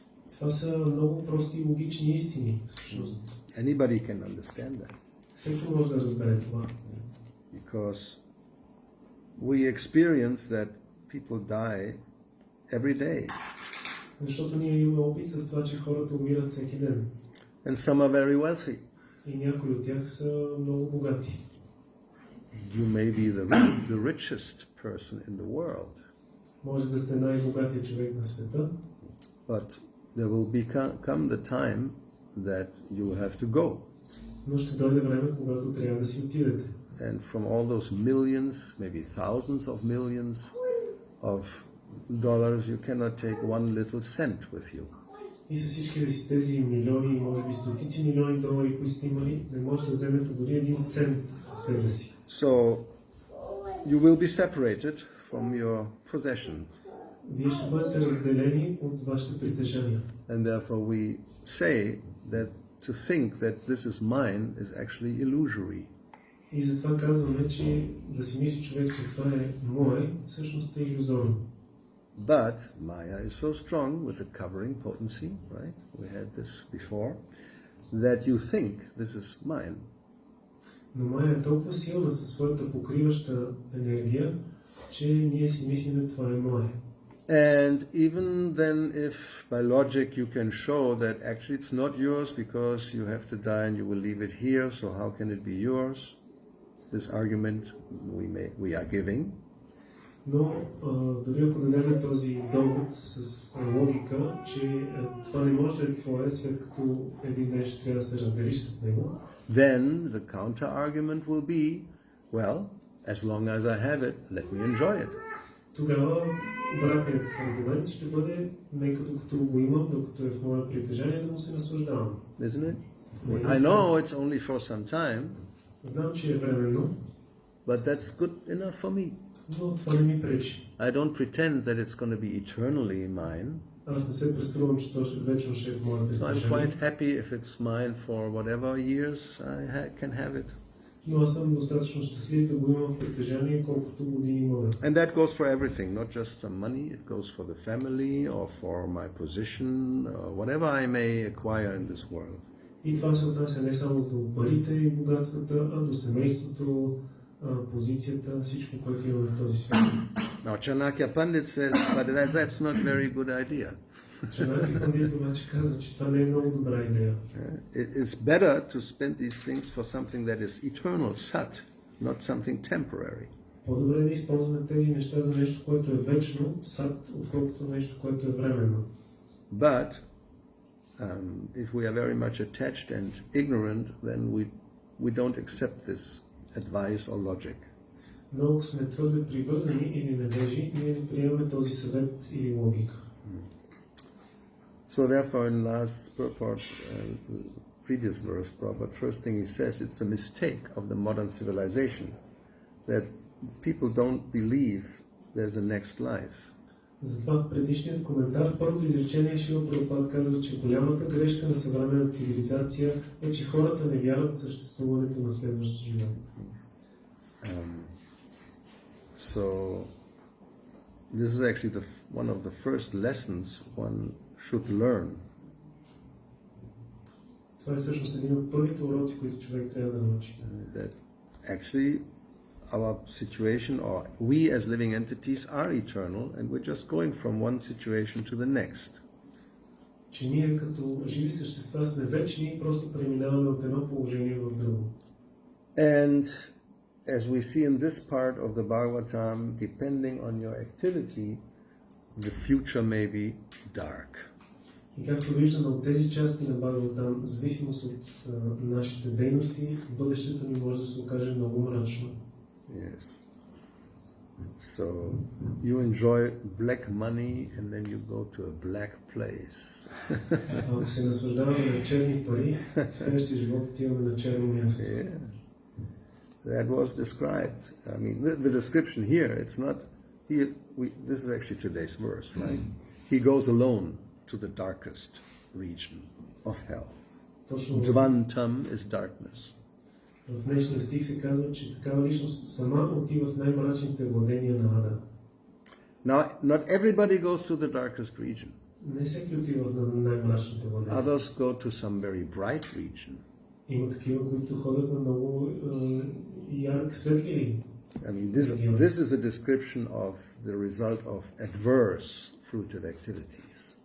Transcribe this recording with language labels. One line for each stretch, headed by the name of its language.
Bulgarian: Това са много прости и логични истини, всъщност.
English: Anybody can understand that.
Bulgarian: Всеки може да разбере това.
English: Because we experience that people die every day.
Bulgarian: Защото ние имаме опит с това, че хората умират всеки ден.
English: And some are very wealthy.
Bulgarian: И някои от тях са много богати.
English: You may be the richest person in the world.
Bulgarian: Може да сте най-богатият човек на света.
English: But there will come the time that you will have to go.
Bulgarian: Но ще дойде време, когато трябва да си отидете.
English: And from all those millions, maybe thousands of millions of dollars, you cannot take one little cent with you.
Bulgarian: И с всички си тези милиони, може би стотици милиони долари, които сте имали, не можете да вземете дори един цент със себе си.
English: So you will be separated from your possessions.
Bulgarian: Вие ще бъдете разделени от вашите притежания.
English: And therefore we say that to think that this is mine is actually illusory.
Bulgarian: И затова казваме, че да си мисли човек, че това е мое, всъщност е илюзорно.
English: But Maya is so strong with the covering potency, right? We had this before, that you think this is mine.
Bulgarian: Но Майя е толкова силна със своята покриваща енергия, че ние си мислиме, това е мое.
English: And even then, if by logic you can show that actually it's not yours because you have to die and you will leave it here, so how can it be yours? This argument we are giving.
Bulgarian: Но дори ако дадем този довод с логика, че това не може да е твое, след като един ден ще трябва да се разделиш с него,
English: then the counter argument will be, well, as long as I have it, let me enjoy it.
Bulgarian: Тогава обратният аргумент ще бъде, нека докато го имам, докато е в мое притежание, да му се наслаждавам.
English: Isn't it? I know it's only for some time.
Bulgarian: Знам, че е временно,
English: but that's good enough for me.
Bulgarian: Но това не ми пречи.
English: I don't pretend that it's going to be eternally mine.
Bulgarian: Аз не се преструвам, че то вечно ще е в мое притежание.
English: So I'm quite happy if it's mine for whatever years I can have it.
Bulgarian: Но аз съм достатъчно щастлив да го имам в притежание, колкото години имаме.
English: And that goes for everything, not just some money. It goes for the family or for my position, or whatever I may acquire in this world.
Bulgarian: И това се отнася не само до парите и богатствата, а до семейството, позицията, всичко, което имаме в този свят.
English: Now Chanakya Pandit says, but that's not very good idea.
Bulgarian: Chanakya Pandit обаче казва, че това не е много добра идея.
English: It's better to spend these things for something that is eternal, sat, not something temporary.
Bulgarian: По-добре да използваме тези неща за нещо, което е вечно, сат, отколкото нещо, което е временно.
English: But if we are very much attached and ignorant, then we don't accept this advice or logic.
Bulgarian: Но ако сме твърде привързани или невежи, ние не приемаме този съвет или логика.
English: So therefore, in last purport, previous verse, Prabhupada, first thing he says, it's a mistake of the modern civilization that people don't believe there's a next life.
Bulgarian: Затова в предишният коментар, първото изречение Шрила Прабхупада казва, че голямата грешка на съвременната цивилизация е, че хората не вярват в съществуването на следващ живот.
English: So this is actually one of the first lessons one should learn.
Bulgarian: Това е всъщност един от първите уроци, които човек трябва да научи.
English: That actually our situation, or we as living entities, are eternal, and we're just going from one situation to the next.
Bulgarian: Че ние като живи същества сме вечни и просто преминаваме от едно положение в друго.
English: And as we see in this part of the Bhagavatam, depending on your activity, the future may be dark.
Bulgarian: И както виждаме от тези части на Бхагаватам, в зависимост от нашите дейности, бъдещето ни може да се окаже много мрачно.
English: Yes. So you enjoy black money and then you go to a black place.
Bulgarian: Ако се наслаждаваме на черни пари, в следващия живот отиваме на черно място.
English: Yeah. That was described. I mean, the description here, it's not, this is actually today's verse, right? He goes alone to the darkest region of hell. Dvantam is darkness.
Bulgarian: В днешния стих се казва, че такава личност сама отива в най-мрачните владения на Ада.
English: Now, not everybody goes to the darkest region.
Bulgarian: Не всеки отива в най-мрачните владения.
English: Others go to some very bright region.
Bulgarian: Има такива, които ходят на много ярък светли.
English: I mean, this is a description of the result of adverse fruitive activities.